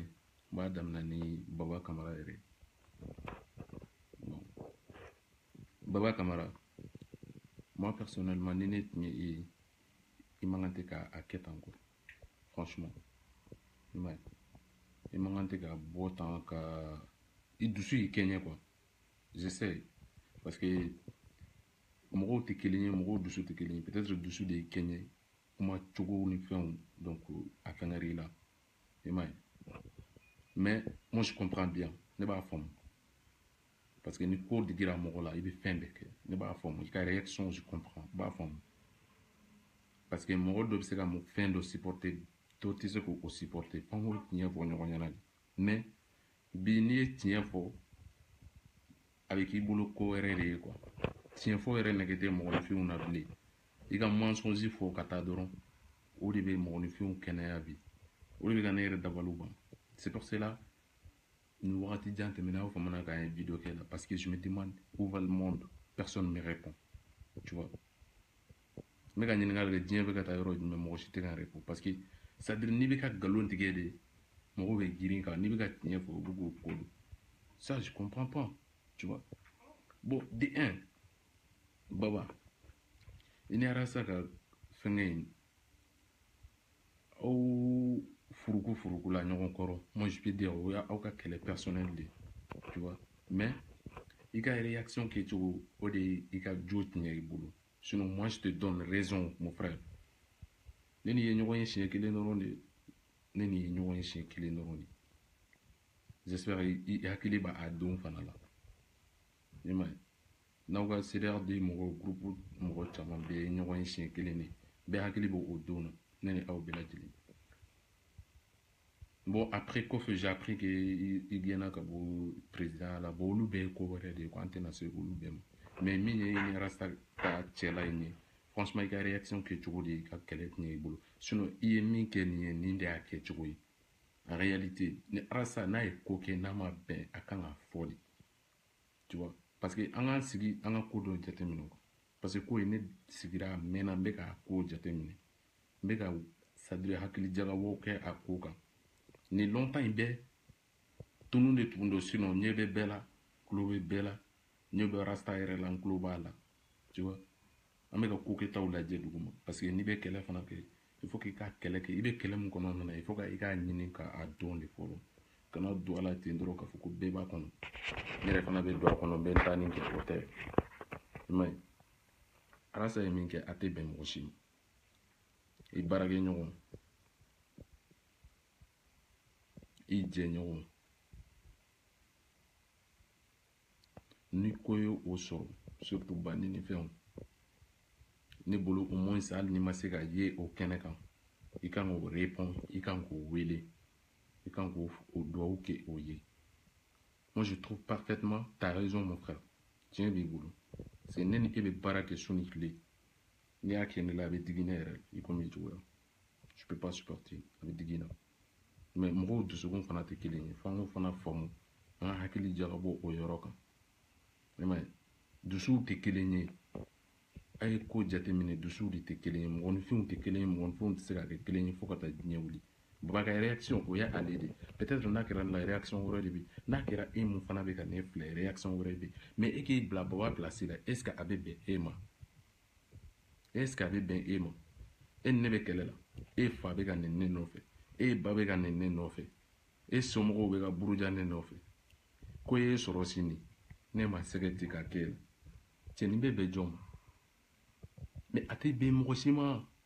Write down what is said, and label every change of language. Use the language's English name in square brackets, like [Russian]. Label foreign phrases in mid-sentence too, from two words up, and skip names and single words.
[Bambara] N b'a daminɛ ni Baba Kamara yɛrɛ. Bon Baba Kamara, [French] moi personnellement [Bambara] ni ne tun ye e ye i man kan tɛ k'a kɛ tan [French] quoi, franchement. [Bambara] I man kan tɛ ka bɔ tan ka i dusu y'i kɛɲɛ quoi. [French] Je sais parce que [Bambara] mɔgɔw tɛ kelen ye, mɔgɔw dusu tɛ kelen ye. Peut-être dusu de y'i kɛɲɛ kuma cogo ni fɛnw donc a fɛngɛr'i la. I man ye? [French] Mais moi je comprends bien, [Bambara] ne b'a faamu parce que ni ko digira mɔgɔ la i bɛ fɛn bɛɛ kɛ. Ne b'a faamu i ka réaction [French] je comprends, [Bambara] n b'a faamu parce que mɔgɔ dɔ bɛ se ka fɛn dɔ supporter dɔ tɛ se k'o supporter. F'an k'o tiɲɛ fɔ ɲɔgɔn ɲɛna de. Mais bi n'i ye tiɲɛ fɔ a bɛ k'i bolo ko wɛrɛ de ye quoi. Tiɲɛ fɔ yɛrɛ nɛgɛ tɛ mɔgɔninfinw na bilen. I ka mensonge fɔ ka taa dɔrɔn o de bɛ mɔgɔninfinw kɛnɛya bi. O de bɛ ka ne yɛrɛ dabaliw ban. [French] C'est pour cela [Bambara] nin wagati jan tɛmɛna aw famana k'an ye vidéo kɛ la [French] parce que je me demande où va le monde, personne ne me répond. Tu vois? [Bambara] N bɛ ka ɲininkali kɛ diɲɛ bɛ ka taa yɔrɔ jumɛn mɔgɔ si tɛ ka répond [French] parce que c'est à dire [Bambara] n'i bɛ ka nkalon tigɛ de mɔgɔw bɛ girin kan, n'i bɛ ka tiɲɛ fɔ u bɛ k'o ko don. [French] Ça je comprends pas. Tu vois? [Bambara] Bon de un Baba i ni Arasa ka fɛngɛ in aw furuku la ɲɔgɔn kɔrɔ. [French] Moi je peux dire [Bambara] o y'aw ka kɛlɛ personnel de. [French] Tu vois? [Bambara] Mais i ka réaction kɛcogo o de ye i ka jo tiɲɛ i bolo. [French] Sinon moi je te donne raison mon frère. [Bambara] Ne ni ye ɲɔgɔn ye siɲɛ kelen dɔrɔn de. Ne ni ye ɲɔgɔn ye siɲɛ kelen dɔrɔn de. J'espère i hakili b'a don fana la. I man ye? N'aw ka CDR de mɔgɔw groupe mɔgɔ caman bɛɛ ye ɲɔgɔn ye siɲɛ kelen de. Bɛɛ hakili b'o don na. Ne ni aw bɛɛ lajɛlen. [French] Bon après [Bambara] kɔfɛ [French] j'ai appris que [Bambara] i gɛnna ka bɔ président la. Bon olu bɛɛ ye ko wɛrɛ de ye quoi. An tɛna se olu bɛɛ ma. Mais min ye i ni Rasta ka cɛla in ye franchement i ka réaction kɛcogo de i ka kɛlɛ tiɲɛ i bolo. Sinon i ye min kɛ nin ye nin de y'a kɛcogo ye. [French] En réalité [Bambara] ni Rasta n'a ye ko kɛ n'a ma bɛn a kan ka fɔ de. [French] Tu vois? Parce que [Bambara] an k'an sigi an ka ko dɔ jateminɛ quoi. [French] Parce que [Bambara] ko in ne sigira a mɛnna n bɛ k'a ko jateminɛ. N bɛ ka [French] c'est à dire [Bambara] hakili jagabɔw kɛ a ko kan. Ni longtemps in bɛɛ tunu de tun don sinon ɲɛ bɛ bɛɛ la, tulo bɛ bɛɛ la, ɲɛ bɛ Rasta yɛrɛ la, n tulo b'a la. [French] Tu vois? [Bambara] An bɛ ka ko kɛtaw lajɛ duguma [French] parce que [Bambara] n'i bɛ kɛlɛ fana kɛ [French] il faut [Bambara] k'i ka kɛlɛ kɛ. I bɛ kɛlɛ min kɔnɔna na [French] il faut que [Bambara] i k'a ɲini k'a dɔn de fɔlɔ. Kana don a la ten dɔrɔn k'a fɔ ko bɛɛ b'a kɔnɔ. Ne yɛrɛ fana bɛ don a kɔnɔ bɛɛ taa nin kɛ o tɛ. I man ye? Rasta ye min kɛ a tɛ bɛn mɔgɔ si ma. I baarakɛɲɔgɔn, i jɛɲɔgɔn ni ko ye o sɔrɔ surtout bandi ni fɛnw ne bolo [French] au moins [Bambara] hali n'i ma se ka ye o kɛnɛ kan i kan k'o répond, i kan k'o wele, i kan k'o dugawu kɛ o ye. [French] Moi je trouve parfaitement t'as raison mon frère. [Bambara] Tiɲɛ b'i bolo. C'est ne ni e bɛ baara kɛ su ni tile. N'i y'a kɛ ne la a bɛ digi ne yɛrɛ la i komi i cogoya. [French] Je peux pas supporter [Bambara] a bɛ digi na. Mais mɔgɔw dusukun fana tɛ kelen ye. F'an k'o fana faamu. An ka hakili jagabɔ o yɔrɔ kan. I man ye? dusuw tɛ kelen ye. A ye ko jateminɛ, dusuw de tɛ kelen ye, mɔgɔninfinw tɛ kelen ye, mɔgɔninfinw tɛ se ka kɛ kelen ye fo ka taa diɲɛ wuli. Baba ka réaction o y'a ale de. Peut-être n'a kɛra la réaction wɛrɛ de bi. N'a kɛra e mun fana bɛ ka ne filɛ réaction wɛrɛ bɛ. Mais e k'i bila Baba place la, [French] est-ce que [Bambara] a bɛ bɛn e ma? [French] Est-ce que [Bambara] a bɛ bɛn e ma? E ni ne bɛ kɛlɛ la, e fa bɛ ka nɛni ne nɔfɛ, e ba bɛ ka nɛni ne nɔfɛ, e somɔgɔw bɛ ka buruja ne nɔfɛ. Ko e sɔrɔ sini, ne ma sɛgɛ ti ka kɛ la. Cɛ nin bɛ bɛn jɔn ma? Mais a tɛ bɛn mɔgɔ si ma.